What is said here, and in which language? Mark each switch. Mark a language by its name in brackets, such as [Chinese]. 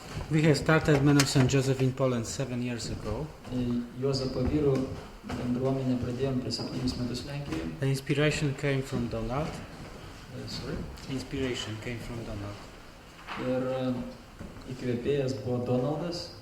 [English] We have started Men of St. Joseph in Poland 7 years ago. [Lithuanian] Juozapo vyrų bendruomenę pradėjom prieš 7 metus Lenkijoje. [English] The inspiration came from Donald. Inspiration came from Donald. [Lithuanian] Ir įkvėpėjas buvo Donaldas.